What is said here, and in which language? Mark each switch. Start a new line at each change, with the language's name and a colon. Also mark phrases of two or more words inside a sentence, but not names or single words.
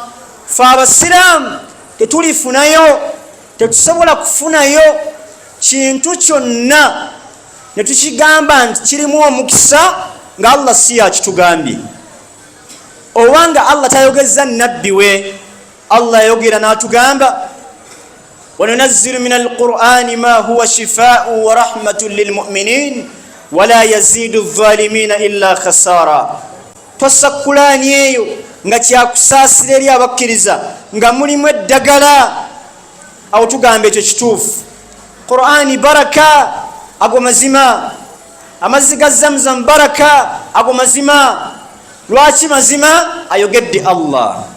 Ganda: Fe abasiraamu tetulifunayo, tetusobola kufunayo kintu kyonna ne tukigamba nti kirimu omukisa nga Allah si yakitugambye oba nga Allah tayogeza nabbi we.
Arabic: Allah yayogera n'atugamba وننزل من القرآن ما هو شفاء ورحمة للمؤمنين ولا يزيد الظالمين إلا خسارا.
Ganda: Twassa Qur'ani eyo nga kyakusaasira eri abakkiriza nga mulimu eddagala. Awo tugamba ekyo kituufu. Qur'ani baraka ago mazima, amazzi ga Zamzam baraka ago mazima. Lwaki mazima? Ayogedde Allah.